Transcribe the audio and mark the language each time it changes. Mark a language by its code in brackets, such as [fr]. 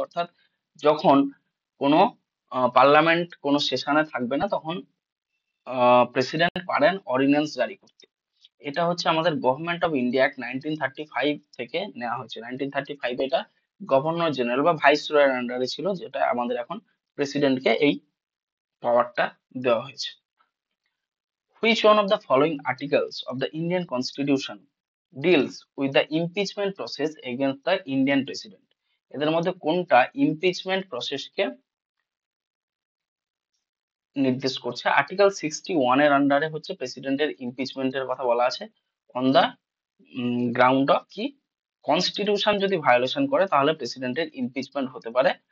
[bn] অর্থাৎ যখন কোনো পার্লামেন্ট কোনো সেশনে থাকবে না তখন প্রেসিডেন্ট পারেন অর্ডিন্যান্স জারি করতে। এটা হচ্ছে আমাদের গভর্নমেন্ট অফ ইন্ডিয়া অ্যাক্ট 1935 থেকে নেওয়া হয়েছে। 1935 এটা গভর্নর জেনারেল বা ভাইস রয়ের আন্ডারে ছিল, যেটা আমাদের এখন প্রেসিডেন্টকে এই পাওয়ারটা দেওয়া হয়েছে। [en] Which one of the following articles of the Indian Constitution deals with the impeachment process against the Indian president? [bn] এদের মধ্যে কোনটা ইমপিচমেন্ট প্রসেসকে নির্দেশ করছে? আর্টিকেল 61 এর আন্ডারে হচ্ছে প্রেসিডেন্টের ইমপিচমেন্টের কথা বলা আছে [en] on the ground of [bn] কি, কনস্টিটিউশন যদি ভায়োলেশন করে তাহলে প্রেসিডেন্টের ইমপিচমেন্ট হতে পারে।